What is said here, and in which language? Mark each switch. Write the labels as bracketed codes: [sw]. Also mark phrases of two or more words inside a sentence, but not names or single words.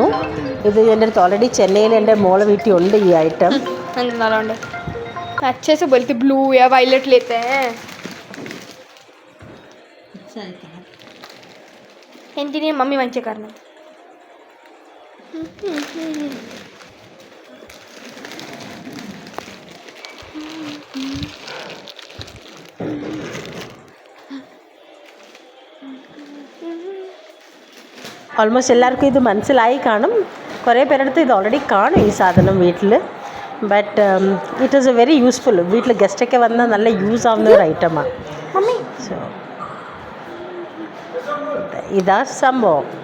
[ml] ഇത് എൻ്റെ അടുത്ത് ഓൾറെഡി ചെന്നൈയിൽ എൻ്റെ മോളെ വീട്ടിൽ ഉണ്ട് ഈ ഐറ്റം. [hi] अच्छे से बोलते ब्लू या वायलेट लेते हैं. [ml] എന്തിനാ മമ്മി വാങ്ങിച്ച കാരണം? ഓൾമോസ്റ്റ് എല്ലാവർക്കും ഇത് മനസ്സിലായി കാണും. കുറേ പേരെടുത്ത് ഇത് ഓൾറെഡി കാണും ഈ സാധനം വീട്ടിൽ. [en] But it is a very useful. [ml] വീട്ടിൽ ഗസ്റ്റൊക്കെ വന്നാൽ നല്ല യൂസ് ആവുന്ന ഒരു ഐറ്റമാണ്. സോ ഇതാ സംഭവം.